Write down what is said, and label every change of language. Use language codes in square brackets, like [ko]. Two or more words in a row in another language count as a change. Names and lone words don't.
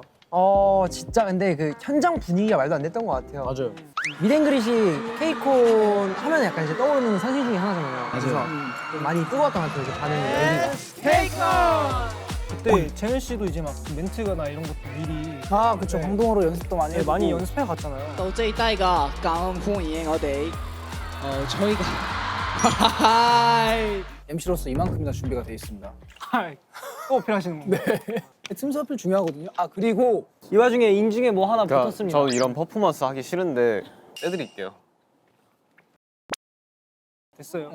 [ko] 진짜 근데 그 현장 분위기가 말도 안 됐던 것 같아요. 맞아요. 미댕그릿이 케이콘 하면 약간 이제 떠오르는 상징 중에 하나잖아요. 그래서 좀 많이 뜨거웠던 것 같아요. 그 반응이 열기가. 그때 재현 씨도 이제 막 멘트나 이런 것도 미리 아 그쵸. 방송으로 연습도 많이 네, 해보고. 많이 연습해 갔잖아요. [yue] 到這一低㗎，咁歡迎我哋 저희가 [ko] MC로서 이만큼이나 준비가 돼 있습니다. 또 어필하시는 건가요? 틈새 어필 중요하거든요. 아 그리고 이 와중에 인증에 뭐 하나 그러니까 붙었습니다. 저 이런 퍼포먼스 하기 싫은데 떼드릴게요. 됐어요.